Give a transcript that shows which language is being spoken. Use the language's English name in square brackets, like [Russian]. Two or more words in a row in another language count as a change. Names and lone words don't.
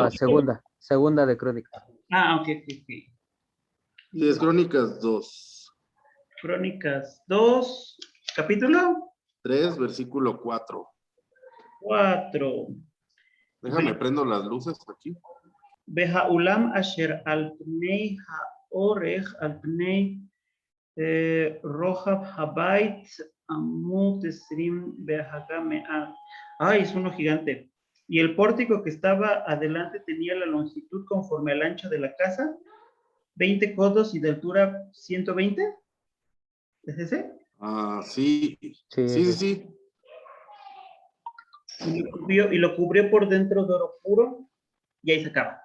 [Spanish] No, segunda de Crónicas. Ok. Sí, es Crónicas 2. Crónicas 2, capítulo 3, versículo 4. 4. Déjame, prendo las luces aquí. [Hebrew] והאולם אשר על פני הארך על פני רחב הבית אמות עשרים והגבה מאה. [Spanish] Ay, es uno gigante. Y el pórtico que estaba adelante tenía la longitud conforme al ancho de la casa, 20 codos y de altura 120. ¿Es ese? Ah, sí, Sí, sí, sí, ese. sí. Y lo cubrió por dentro de oro puro y ahí se acaba.